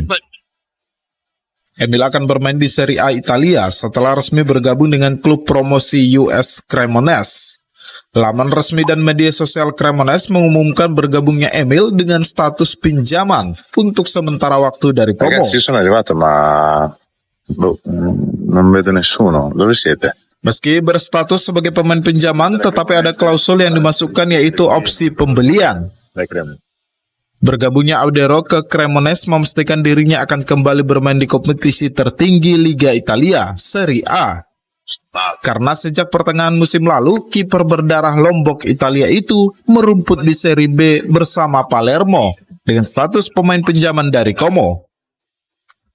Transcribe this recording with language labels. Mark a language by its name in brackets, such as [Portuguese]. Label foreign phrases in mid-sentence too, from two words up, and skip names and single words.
[Indonesian] Emil akan bermain di Serie A Italia setelah resmi bergabung dengan klub promosi US Cremonese. Laman resmi dan media sosial Cremonese mengumumkan bergabungnya Emil dengan status pinjaman untuk sementara waktu dari Como. [Italian] Ragazzi, sono arrivato ma non vedo nessuno. Dove siete? [Indonesian] Meski berstatus sebagai pemain pinjaman, tetapi ada klausul yang dimasukkan yaitu opsi pembelian. Bergabungnya Audero ke Cremonese memastikan dirinya akan kembali bermain di kompetisi tertinggi Liga Italia, Serie A. Karena sejak pertengahan musim lalu, kiper berdarah Lombok Italia itu merumput di Serie B bersama Palermo dengan status pemain pinjaman dari Como.